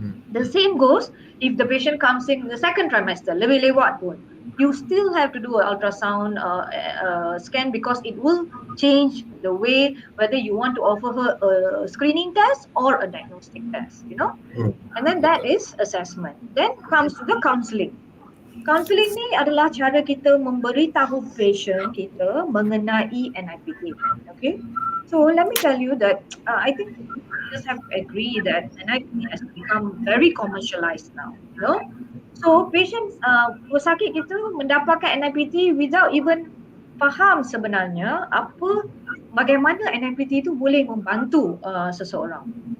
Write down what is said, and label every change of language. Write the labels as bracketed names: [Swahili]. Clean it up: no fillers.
[English] The same goes if the patient comes in the second trimester, [Malay] lebih lewat pun. [English] You still have to do an ultrasound scan because it will change the way whether you want to offer her a screening test or a diagnostic test. And then that [Malay] Betul. [English] is assessment. Then comes to the counseling. [Malay] Counseling ni adalah cara kita memberitahu patient kita mengenai NIPT. [English] Okay? So let me tell you that I think we just have to agree that NIPT has become very commercialized now. [Malay] So patients pesakit kita mendapatkan NIPT [English] without even [Malay] faham sebenarnya bagaimana NIPT itu boleh membantu seseorang.